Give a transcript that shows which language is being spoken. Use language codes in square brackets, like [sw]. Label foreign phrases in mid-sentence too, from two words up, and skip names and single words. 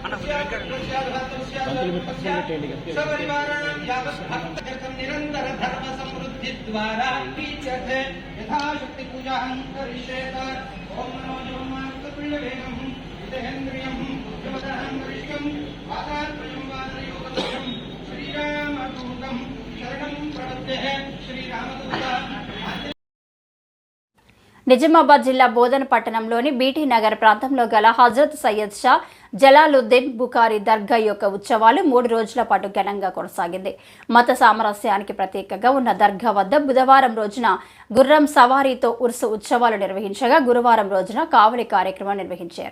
[sa] सपरिवाराणां यावद्भक्ततीर्थं निरन्तरधर्मसमृद्धिद्वारा वीच्यते यथाशक्ति पूजां करिष्येत ॐ नमो जगन्नाथप्रियवेगं हितेन्द्रियं यमदहं वरिष्ठं वातात्मजं वादयोगदं श्रीरामदूतं शरणं प्रपद्ये श्रीरामदूता. [te] నిజామాబాద్ జిల్లా బోధన్ పట్టణంలోని బీటీ నగర్ ప్రాంతంలో గల హజరత్ సయ్యద్ షా జలాలుద్దీన్ బుఖారీ దర్గా యొక్క ఉత్సవాలు 3 రోజుల పాటు ఘనంగా కొనసాగింది. మత సామరస్యానికి ప్రతీకగా ఉన్న దర్గా వద్ద బుధవారం రోజున గుర్రం సవారీతో ఉర్సు ఉత్సవాలు నిర్వహించగా గురువారం రోజున కావలి కార్యక్రమం నిర్వహించారు.